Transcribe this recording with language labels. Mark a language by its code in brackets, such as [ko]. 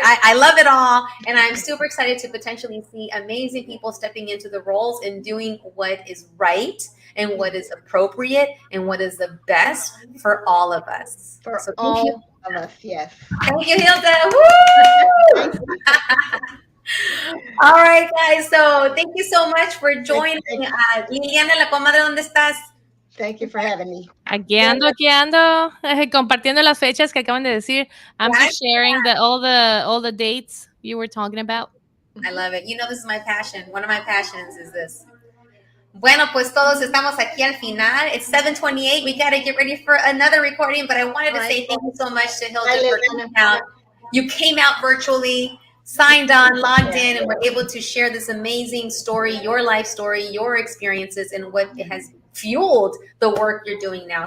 [en] I love it all, and I'm super excited to potentially see amazing people stepping into the roles and doing what is right and what is appropriate and what is the best for all of us. For all of us, yes. Thank you, Hilda. Woo! All right, guys. So thank you so much for joining. [es] Liliana, la comadre, ¿dónde estás? [en] Thank you for having me. [es] Aquí ando, compartiendo las fechas que acaban de decir. [en] I'm just sharing all the dates you were talking about. I love it. This is my passion. One of my passions is this. [es] Bueno, pues todos estamos aquí al final. [en] It's 7:28. We got to get ready for another recording, but I wanted to say thank you so much to Hilda for coming out. You came out virtually, signed on, logged in, and were able to share this amazing story, your life story, your experiences, and what it has fueled the work you're doing now.